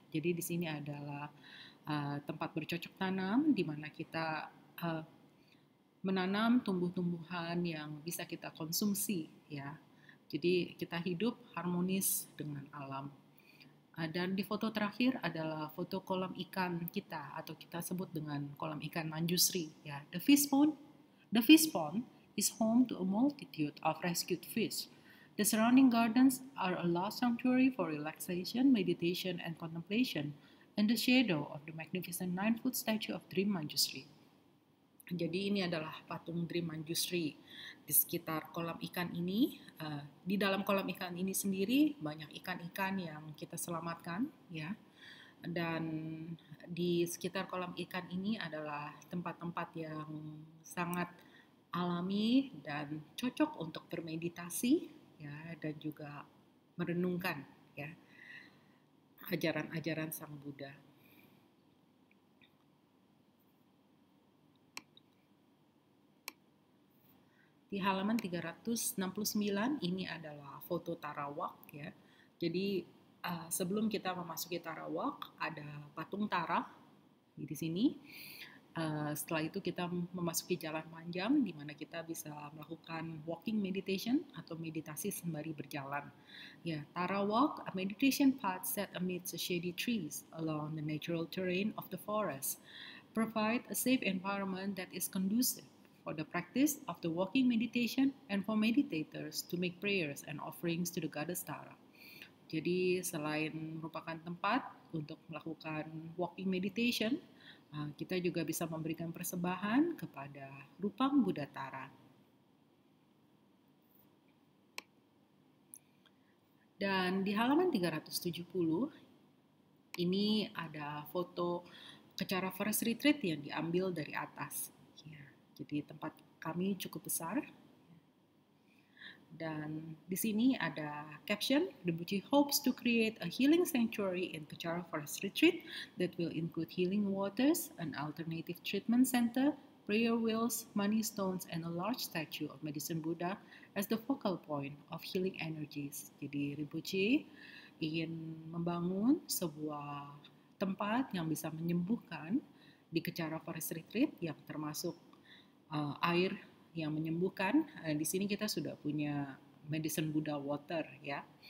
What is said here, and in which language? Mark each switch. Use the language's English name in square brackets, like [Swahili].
[Indonesian] Jadi di sini adalah tempat bercocok tanam di mana kita menanam tumbuh-tumbuhan yang bisa kita konsumsi, ya. Jadi kita hidup harmonis dengan alam. Dan di foto terakhir adalah foto kolam ikan kita, atau kita sebut dengan kolam ikan Manjusri, ya. [English] The fish pond is home to a multitude of rescued fish. The surrounding gardens are a last sanctuary for relaxation, meditation, and contemplation in the shadow of the magnificent 9-foot statue of Dream Manjusri. [Indonesian] Jadi ini adalah patung Dream Manjusri di sekitar kolam ikan ini. Di dalam kolam ikan ini sendiri banyak ikan-ikan yang kita selamatkan, ya. Dan di sekitar kolam ikan ini adalah tempat-tempat yang sangat alami dan cocok untuk bermeditasi, ya, dan juga merenungkan, ya, ajaran-ajaran Sang Buddha. Di halaman 369 ini adalah foto Tarawak, ya. Jadi sebelum kita memasuki Tarawak ada patung Tara di sini. Setelah itu kita memasuki jalan panjang di mana kita bisa melakukan walking meditation atau meditasi sembari berjalan. [English] Ya, Tarawak, a meditation path set amidst the shady trees along the natural terrain of the forest, provide a safe environment that is conducive for the practice of the walking meditation and for meditators to make prayers and offerings to the goddess Tara. [Indonesian] Jadi selain merupakan tempat untuk melakukan walking meditation, kita juga bisa memberikan persembahan kepada Rupang Buddha Tara. Dan di halaman 370 ini ada foto Kechara Forest Retreat yang diambil dari atas. Jadi tempat kami cukup besar. Dan di sini ada caption, [English] Rinpoche hopes to create a healing sanctuary in Kechara Forest Retreat that will include healing waters, an alternative treatment center, prayer wheels, money stones, and a large statue of Medicine Buddha as the focal point of healing energies. [Indonesian] Jadi Rinpoche ingin membangun sebuah tempat yang bisa menyembuhkan di Kechara Forest Retreat, yang termasuk air yang menyembuhkan. Di sini kita sudah punya Medicine Buddha water, ya.